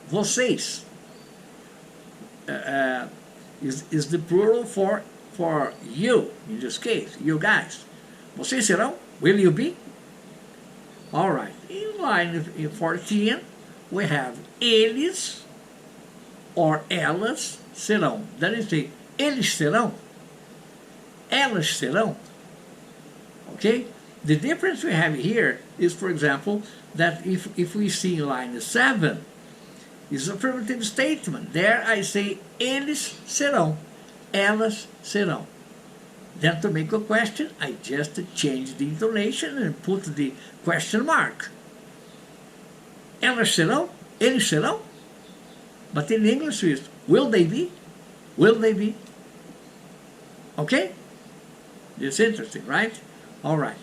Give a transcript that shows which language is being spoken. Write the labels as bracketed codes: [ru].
[en] Vocês is the plural for you, in this case, you guys. [pt] Vocês serão? [en] Will you be? All right. In line 14, we have eles [pt] or elas serão. [en] Then you say, [pt] eles serão, elas serão. [en] Okay? The difference we have here is, for example, that if we see in line 7, it's an affirmative statement. There I say, [pt] eles serão, elas serão. [en] Then to make a question, I just change the intonation and put the question mark. [pt] Elas serão, eles serão. [en] But in English it's, will they be? Will they be? Okay? It's interesting, right? All right.